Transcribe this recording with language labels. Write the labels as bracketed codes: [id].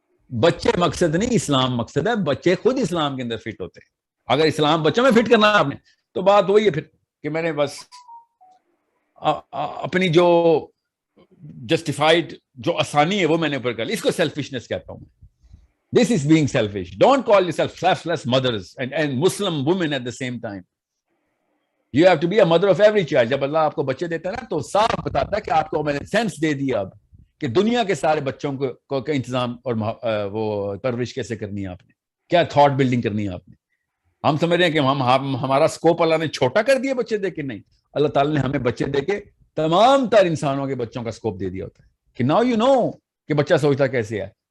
[ur] بچے مقصد نہیں, اسلام مقصد ہے. بچے خود اسلام کے اندر فٹ ہوتے ہیں. اگر اسلام بچوں میں فٹ کرنا ہے آپ نے, تو بات وہی ہے پھر کہ میں نے بس اپنی جو جسٹیفائڈ جو آسانی ہے وہ میں نے اوپر کر لی. اس کو سیلفشنس کہتا ہوں. [en] This is being selfish. Don't call yourself selfless mothers and Muslim women at the same time. You have to be a mother of every child. [ur] جب اللہ آپ کو بچے دیتا ہے نا تو صاف بتاتا ہے کہ آپ کو میں نے سینس دے دیا اب کہ دنیا کے سارے بچوں کو کا انتظام اور وہ پرورش کیسے کرنی ہے آپ نے, کیا تھاٹ بلڈنگ کرنی ہے آپ نے. ہم سمجھ رہے ہیں کہ ہمارا سکوپ اللہ نے چھوٹا کر دیا بچے دے کے. نہیں, اللہ تعالیٰ نے ہمیں بچے دے کے تمام تر انسانوں کے بچوں کا سکوپ دے دیا ہوتا ہے کہ [en] now you know [ur] کہ بچہ سوچتا کیسے ہے.